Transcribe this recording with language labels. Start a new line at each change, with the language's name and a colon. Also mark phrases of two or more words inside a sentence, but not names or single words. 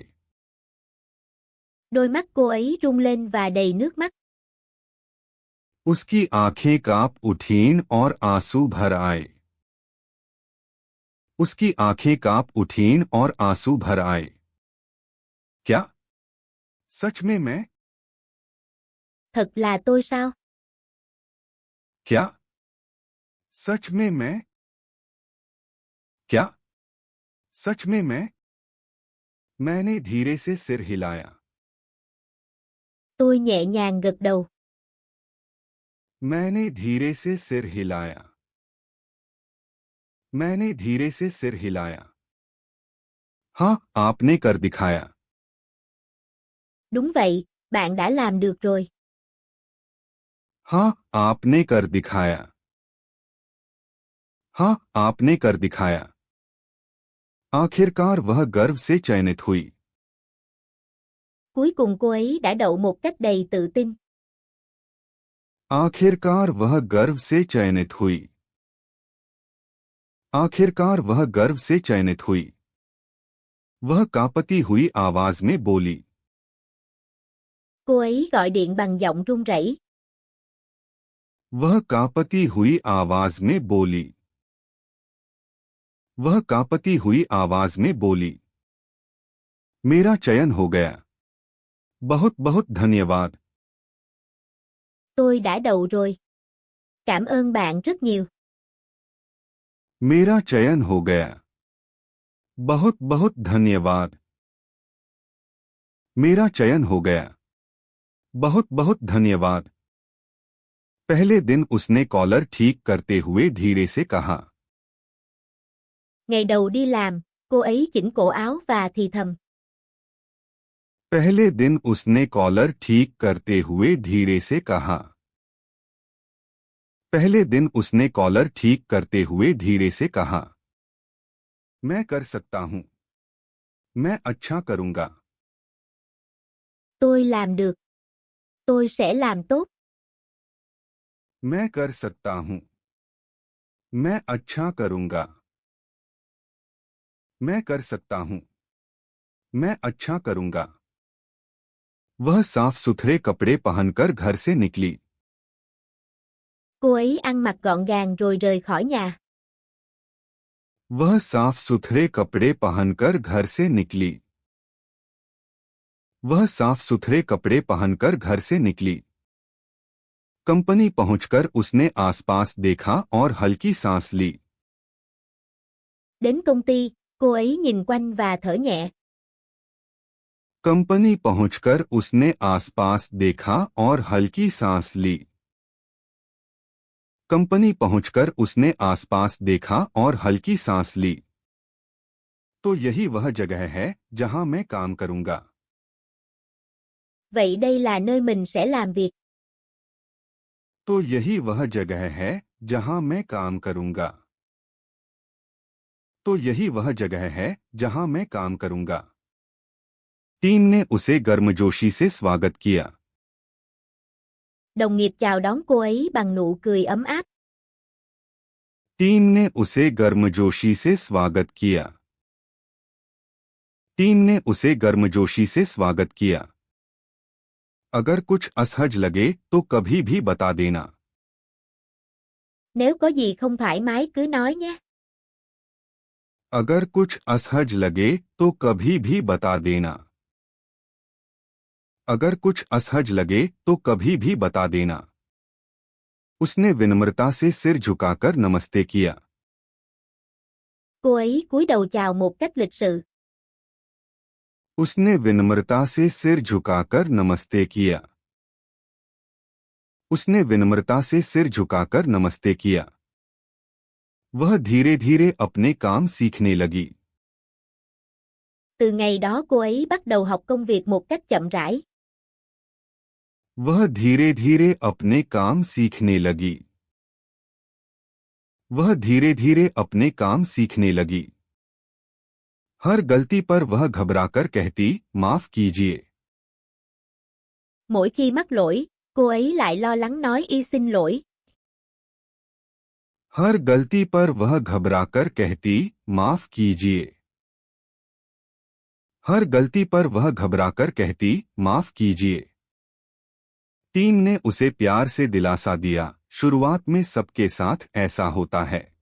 Vietnamese: Đôi mắt cô ấy rung lên và đầy nước mắt.
Hindi: उसकी आंखें कांप उठीं और आंसू भर आए। उसकी आंखें कांप उठीं और आंसू भर आए। क्या? सच में मैं?
Vietnamese: Thật là tôi sao?
Hindi: क्या? सच में मैं? क्या? सच में मैं? मैंने धीरे से सिर हिलाया।
Vietnamese: Tôi nhẹ nhàng gật đầu.
Hindi: मैंने धीरे से सिर हिलाया। मैंने धीरे से सिर हिलाया। हाँ, आपने कर दिखाया।
Vietnamese: Đúng vậy, bạn đã làm được rồi.
Hindi: हाँ, आपने कर दिखाया। हाँ, आपने कर दिखाया। आखिरकार वह गर्व से चयनित हुई।
Vietnamese: Cuối cùng cô ấy đã đậu một cách đầy tự tin.
Hindi: आखिरकार वह गर्व से चयनित हुई। आखिरकार वह गर्व से चयनित हुई। वह कांपती हुई आवाज में बोली।
Vietnamese: Cô ấy gọi điện bằng giọng run rẩy.
Hindi: वह कांपती हुई आवाज में बोली। वह कांपती हुई आवाज में बोली। मेरा चयन हो गया। बहुत बहुत धन्यवाद।
Vietnamese: Tôi đã đậu rồi. Cảm ơn bạn rất nhiều.
Hindi: मेरा चयन हो गया। बहुत बहुत धन्यवाद। मेरा चयन हो गया। बहुत बहुत धन्यवाद। पहले दिन उसने कॉलर ठीक करते हुए धीरे से कहा।
Vietnamese: Ngày đầu đi làm, cô ấy chỉnh cổ áo và thì thầm.
Hindi: पहले दिन उसने कॉलर ठीक करते हुए धीरे से कहा। पहले दिन उसने कॉलर ठीक करते हुए धीरे से कहा। मैं कर सकता हूं। मैं अच्छा करूंगा।
Vietnamese: Tôi làm được. Tôi sẽ làm tốt.
Hindi: मैं कर सकता हूं। मैं अच्छा करूंगा। मैं कर सकता हूं। मैं अच्छा करूंगा। वह साफ सुथरे कपड़े पहनकर घर से निकली।
Vietnamese: Cô ấy ăn mặc gọn gàng rồi rời khỏi nhà.
Hindi: वह साफ सुथरे कपड़े पहनकर घर से निकली। वह साफ सुथरे कपड़े पहनकर घर से निकली। कंपनी पहुंचकर उसने आसपास देखा और हल्की सांस ली।
Vietnamese: Đến công ty, cô ấy nhìn quanh và thở nhẹ.
Hindi: कंपनी पहुंचकर उसने आसपास देखा और हल्की सांस ली। कंपनी पहुंचकर उसने आसपास देखा और हल्की सांस ली। तो यही वह जगह है जहां मैं काम करूंगा।
Vietnamese: Vậy đây là nơi mình sẽ làm việc.
Hindi: तो यही वह जगह है जहां मैं काम करूंगा। तो यही वह जगह है जहां मैं काम करूंगा। टीम ने उसे गर्मजोशी से स्वागत किया।
Vietnamese: Đồng nghiệp chào đón cô ấy bằng nụ cười ấm áp.
Hindi: टीम ने उसे गर्मजोशी से स्वागत किया। टीम ने उसे गर्मजोशी से स्वागत किया। अगर कुछ असहज लगे तो कभी भी बता देना।
Vietnamese: Nếu có gì không thoải mái cứ nói nhé.
Hindi: अगर कुछ असहज लगे तो कभी भी बता देना। अगर कुछ असहज लगे तो कभी भी बता देना। उसने विनम्रता से सिर झुकाकर नमस्ते किया।
Vietnamese: Cô ấy cúi đầu chào một cách lịch sự.
Hindi: उसने विनम्रता से सिर झुकाकर नमस्ते किया। उसने विनम्रता से सिर झुकाकर नमस्ते किया। वह धीरे धीरे अपने काम सीखने लगी।
Vietnamese: Từ ngày đó cô ấy bắt đầu học công việc một cách chậm rãi.
Hindi: वह धीरे धीरे अपने काम सीखने लगी। वह धीरे धीरे अपने काम सीखने लगी। हर गलती पर वह घबराकर कहती, माफ कीजिए।
Vietnamese: Mỗi khi mắc lỗi, cô ấy lại lo lắng nói y xin lỗi.
Hindi: हर गलती पर वह घबराकर कहती, माफ कीजिए। हर गलती पर वह घबराकर कहती, माफ कीजिए। टीम ने उसे प्यार से दिलासा दिया, शुरुआत में सबके साथ ऐसा होता है।